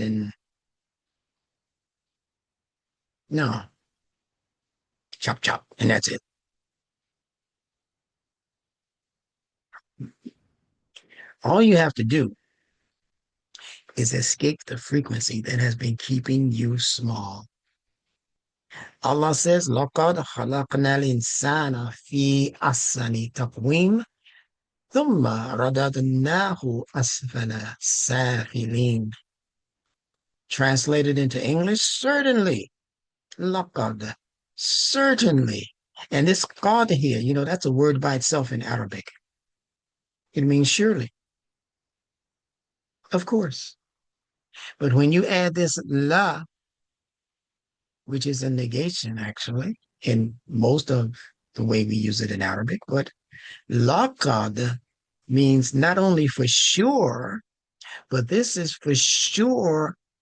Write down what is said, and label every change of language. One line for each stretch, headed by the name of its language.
English: And no, chop, chop, and that's it. All you have to do is escape the frequency that has been keeping you small. Allah says,
Arabic: لَقَدْ خَلَقْنَا الْإِنسَانَ فِي أَحْسَنِ تَقْوِيمٍ ثُمَّ رَدَدْنَاهُ أَسْفَلَ سَافِلِينَ.
English: Translated into English, certainly. لَقَدْ, certainly. And this qad here, you know, that's a word by itself in Arabic. It means surely. Of course. But when you add this la, which is a negation actually, in most of the way we use it in Arabic, but laqad means not only for sure, but this is for sure.